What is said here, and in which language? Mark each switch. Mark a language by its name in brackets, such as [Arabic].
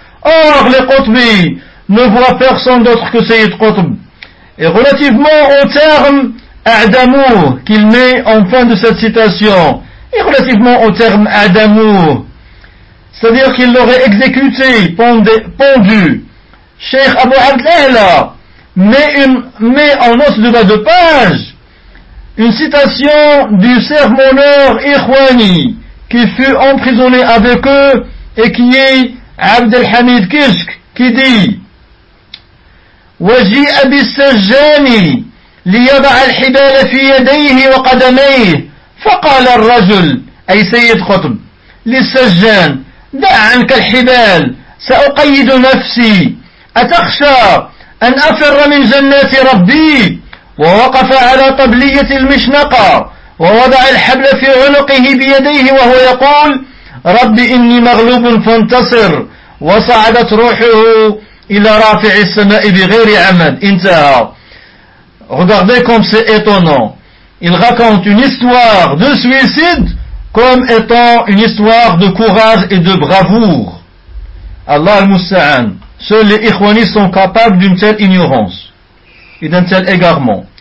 [French] Or, les Qutbi ne voient personne d'autre que Sayyid Qutb. Et relativement au terme A'damou qu'il met en fin de cette citation, et relativement au terme Adamou, c'est-à-dire qu'il l'aurait exécuté, pendu. Cheikh Abu Abdelahla met en os de bas de page une citation du sermonneur Ikhwani qui fut emprisonné avec eux et qui est Abdelhamid Kishk qui dit [Arabic] وجيء بالسجان ليضع الحبال في يديه وقدميه فقال الرجل أي سيد قطب للسجان دع عنك الحبال سأقيد نفسي أتخشى أن أفر من جنات ربي ووقف على طبلية المشنقة ووضع الحبل في عنقه بيديه وهو يقول ربي إني مغلوب فانتصر وصعدت روحه إلى رافع السماء بغير عمد انتهى. [French] Regardez comme c'est étonnant. Il raconte une histoire de suicide comme étant une histoire de courage et de bravoure. [Arabic] Allah al-Musta'an. [French] Seuls les Ikhwanis sont capables d'une telle ignorance et d'un tel égarement.